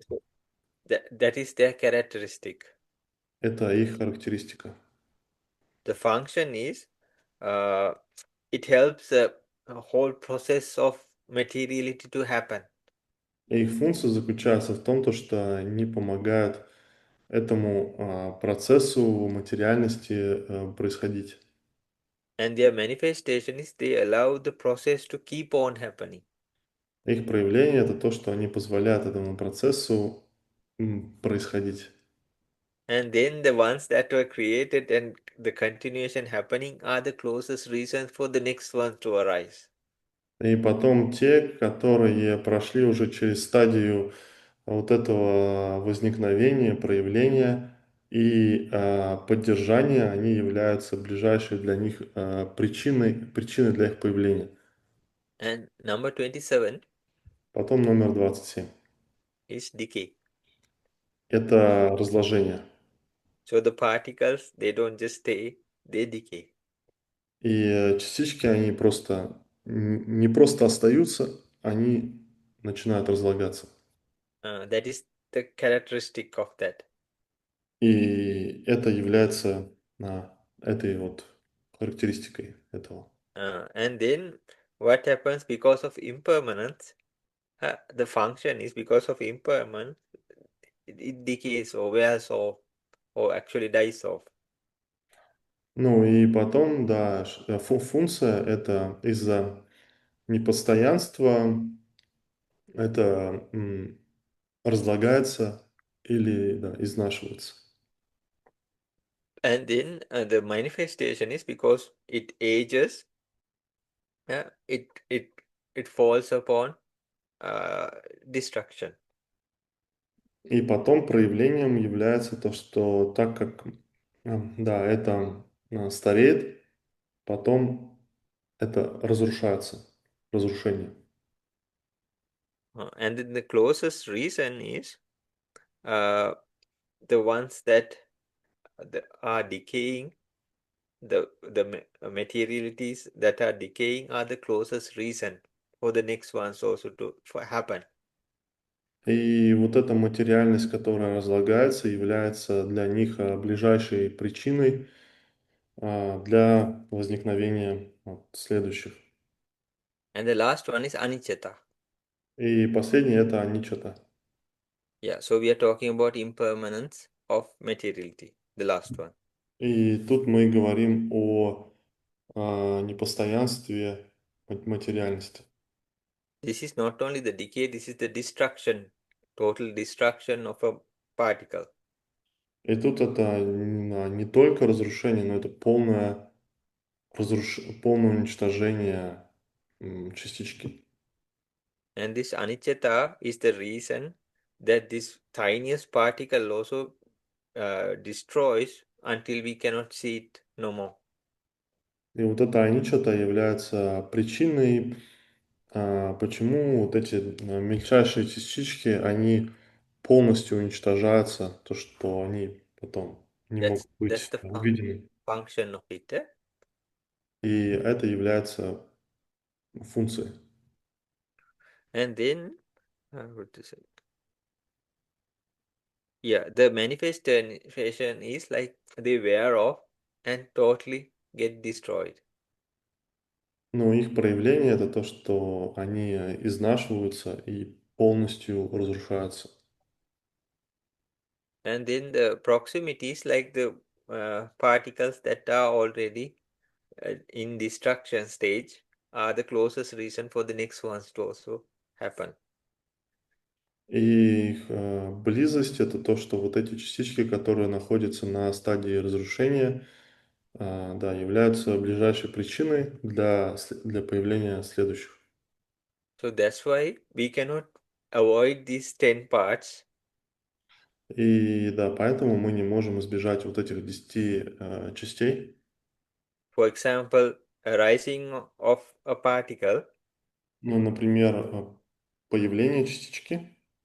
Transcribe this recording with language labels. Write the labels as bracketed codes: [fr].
[en] so that is their characteristic. [ru] Это их характеристика. [en] The function is uh, it helps the whole process of materiality to happen. [ru] И их функция заключается в том, то, что они помогают этому процессу материальности происходить. [en] And their manifestation is they allow the process to keep on happening. [ru] Их проявление это то, что они позволяют этому процессу происходить. [en] And then the ones that were created and the continuation happening are the closest reasons for the next ones to arise. [ru] И потом те, которые прошли уже через стадию вот этого возникновения, проявления и поддержания, они являются ближайшей для них причиной для их появления. [en] And number 27 [ru] Потом номер 27. [en] is decay. [ru] Это разложение. [en] So the particles, they don't just stay, they decay. [ru] И частички, они просто не просто остаются, они начинают разлагаться. [en] That is the characteristic of that. [ru] И это является этой вот характеристикой этого. [en] And then what happens because of impermanence? The function is because of impermanence, it decays or wears off or actually dies off. [ru] Ну и потом, да, функция это из-за непостоянства, это разлагается или да, изнашивается. [en] And then the manifestation is because it ages, uh, it it it falls upon uh, destruction. [ru] И потом проявлением является то, что так как да, это стареет, потом это разрушается, разрушение. [en] And then the closest reason is uh, the ones that are decaying, the materialities that are decaying are the closest reason for the next ones also to happen. [ru] И вот эта материальность, которая разлагается, является для них ближайшей причиной для возникновения вот следующих. [en] And the last one is anicca. [ru] И последнее это аничата. [en] Yeah, so we are talking about impermanence of materiality, the last one. [ru] И тут мы говорим о непостоянстве материальности. [en] This is not only the decay, this is the destruction, total destruction of a particle. [ru] И тут это не только разрушение, но это полное уничтожение частички. [en] And this anicca is the reason that this tiniest particle also destroys until we cannot see it no more. [ru] И вот это аничата является причиной, почему вот эти мельчайшие частички, они полностью уничтожаются, то, что они потом не [en] That's [ru] могут [en] that's the [ru] увидены. [en] function of it. [ru] И это является функцией. [en] And then What to say? Yeah, the manifestation is like they wear off and totally get destroyed. [ru] Но их проявление — это то, что они изнашиваются и полностью разрушаются. [en] And then the proximity is like the particles that are already in destruction stage are the closest reason for the next ones to also happen. [ru] И их близость — это то, что вот эти частички, которые находятся на стадии разрушения, да, являются ближайшей причиной для появления следующих. [en] So that's why we cannot avoid these 10 parts. [ru] И да, поэтому мы не можем избежать вот этих 10 частей. [en] For example, a rising of a particle [ru] Ну, например, появление частички,